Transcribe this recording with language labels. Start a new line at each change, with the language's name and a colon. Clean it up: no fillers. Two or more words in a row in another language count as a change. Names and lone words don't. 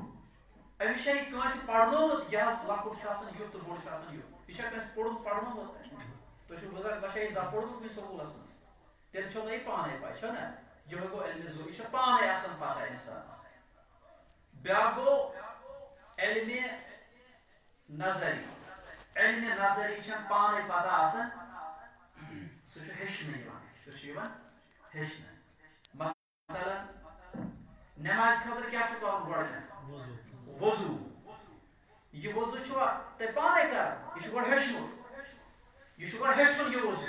Kashmiri: أمِس چھا یہِ کٲنٛسہِ پرنومُت یہِ حظ لۄکُٹ چھُ آسان یُتھ تہٕ بوٚڑ چھُ آسان یُتھ. یہِ چھا کٲنٛسہِ پرنومُت؟ تُہۍ چھِو بُزرگ تۄہہِ چھا یہِ زانٛہہ پوٚرمُت کُنہِ سکوٗلس منٛز؟ تیٚلہِ چھو تۄہہِ یہِ پانے پاے چھو نا. یِہوے گوٚو علمِ ضروٗری. یہِ چھِ پانے آسان پتہ اِنسانس. بیٛاکھ گوٚو علمِ نظری. علمِ نظری چھنہٕ پانے پتہ آسان سُہ چھُ ہیٚچھنہٕ یِوان. سُہ چھُ یِوان ہیٚچھنہٕ. مثلاً نٮ۪مازِ خٲطرٕ کیٛاہ چھُ کرُن گۄڈٕنٮ۪تھ؟ وضوٗ. یہِ وضوٗ چھُوا تۄہہِ پانے کران؟ یہِ چھُ گۄڈٕ ہیٚچھمُت. یہِ چھُ گۄڈٕ ہیٚچھُن یہِ وضوٗ.